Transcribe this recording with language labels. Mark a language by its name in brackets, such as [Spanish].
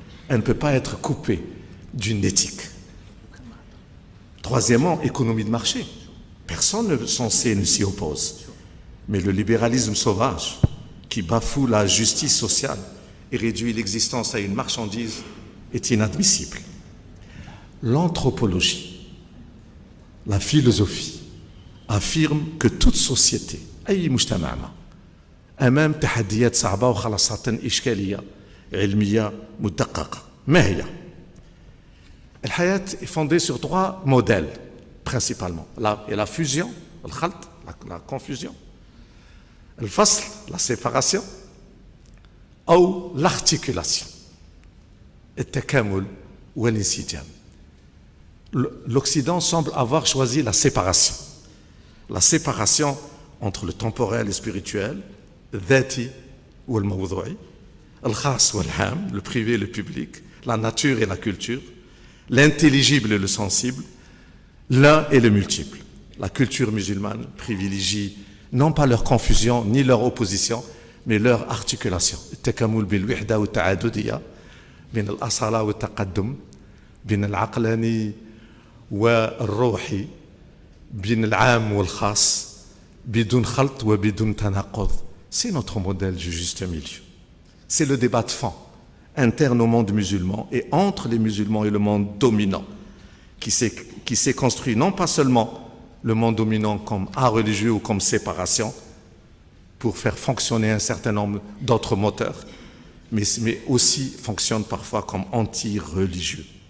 [French] Elle ne peut pas être coupée d'une éthique. Troisièmement, économie de marché. Personne censé ne s'y oppose. Mais le libéralisme sauvage, qui bafoue la justice sociale et réduit l'existence à une marchandise, est inadmissible. L'anthropologie, la philosophie, affirme que toute société, [Arabic] أي مجتمع ما, أمام تحديات صعبة وخلاصة إشكالية علمية مدققة. ما هي؟ الحياة [French] est fondée sur 3 modèles principalement. La fusion, la confusion, الفصل, la séparation, ou l'articulation, [Arabic] التكامل والانسجام. [French] L'Occident semble avoir choisi la séparation. La séparation entre le temporel et le spirituel, [Arabic] الذاتي والموضوعي, الخاص والعام, [French] le privé et le public, la nature et la culture, l'intelligible et le sensible, l'un et le multiple. La culture musulmane privilégie non pas leur confusion ni leur opposition, mais leur articulation. [Arabic] التكامل بالوحدة والتعاددية بين الأصالة والتقدم, بين العقلاني والروحي, بين العام والخاص, بدون خلط وبدون تناقض. [French] C'est notre modèle du juste milieu. C'est le débat de fond interne au monde musulman et entre les musulmans et le monde dominant qui s'est construit non pas seulement le monde dominant comme art religieux ou comme séparation pour faire fonctionner un certain nombre d'autres moteurs, mais aussi fonctionne parfois comme anti-religieux.